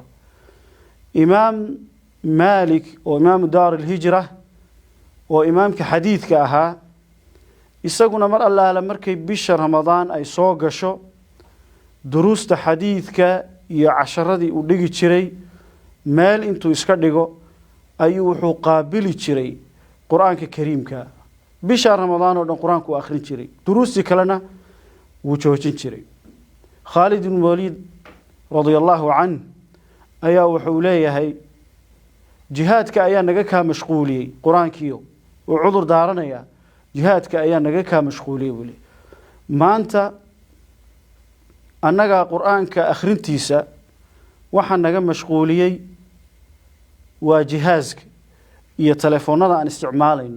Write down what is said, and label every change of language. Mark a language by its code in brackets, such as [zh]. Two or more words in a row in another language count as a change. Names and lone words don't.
[so] Imaam Malik oo imaam [ar] دار الهجرة [so] oo imaamka xadiidka ahaa isaguna mar allaala markay bisha ramadaan ay soo gasho duruusta xadiidka iyo casharadii uu dhigi jiray meel intuu iska dhigo ayuu wuxuu qaabili jiray quraanka kariimka. bisha ramadaan oo dhan quraanku akhrin jiray, duruusti kalena wuu joojin jiray. Khalid ibn Walid [ar] رضي الله عنه [so] ayaa wuxuu leeyahay jihaadka ayaa naga ka mashquuliyay quraankiyo oo cudur daaranaya. jihaadka ayaa naga ka mashquuliyay wali maanta annaga quraanka akhrintiisa waxa naga mashquuliyay waa jihaaska iyo telefoonada aan isticmaalayno.